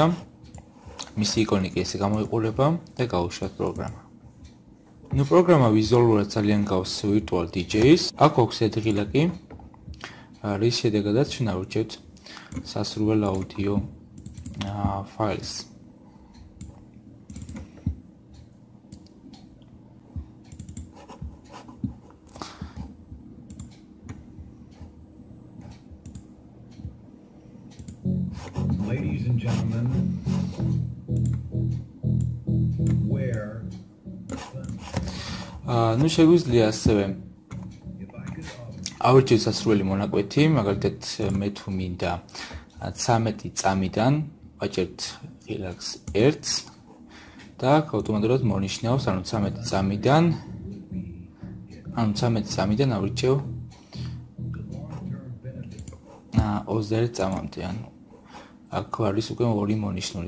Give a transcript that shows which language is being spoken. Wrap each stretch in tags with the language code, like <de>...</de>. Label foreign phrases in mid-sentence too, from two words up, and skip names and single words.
<ka>მისი იკონი კი ესე გამოიყურება და გაუშვათ პროგრამა. პროგრამა ვიზუალურად ძალიან გავს</ka> <en>virtual DJs.</en> <ka>აქ აქვს ედგილაკი. რის შედეგადაც ჩვენ ავირჩევთ სასურველ აუდიო ფაილს.</ka> <en>Ladies and gentlemen, where</en> <ka>ნუ შეგვიძლია ასევე ავირჩევთ სასურველი მონაკვეთი, მაგალითად მე თუ მინდა 13 წამიდან ვაჭერთ ხილაკს 1-ს და ავტომატურად მონიშნავს, ანუ 13 წამიდან ავირჩევ 21 წამამდე, ანუ აქ არის უკვე ორი მონიშნული.</ka>